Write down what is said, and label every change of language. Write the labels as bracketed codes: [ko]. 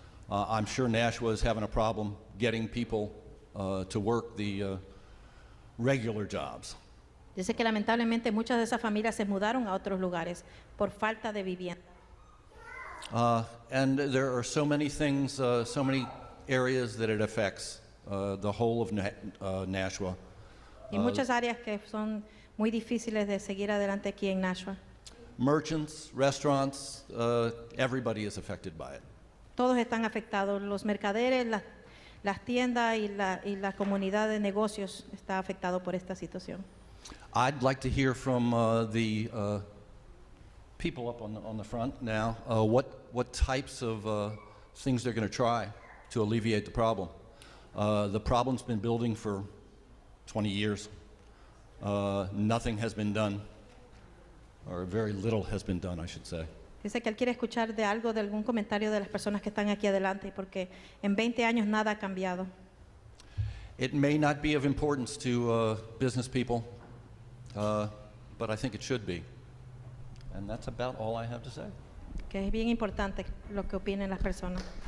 [en] I'm sure Nashua is having a problem getting people to work the regular jobs. [es] Dice que lamentablemente muchas de esas familias se mudaron a otros lugares por falta de vivienda. [en] And there are so many things, so many areas that it affects the whole of Nashua. [es] Y muchas áreas que son muy difíciles de seguir adelante aquí en Nashua. [en] Merchants, restaurants, everybody is affected by it. [es] Todos están afectados, los mercaderes, las tiendas y la comunidad de negocios está afectado por esta situación. [en] I'd like to hear from the people up on the front now, what types of things they're going to try to alleviate the problem. The problem's been building for 20 years. Nothing has been done, or very little has been done, I should say. [es] Dice que él quiere escuchar de algún comentario de las personas que están aquí adelante, porque en 20 años nada ha cambiado. [en] It may not be of importance to business people, but I think it should be. And that's about all I have to say. [es] Que es bien importante lo que opinen las personas.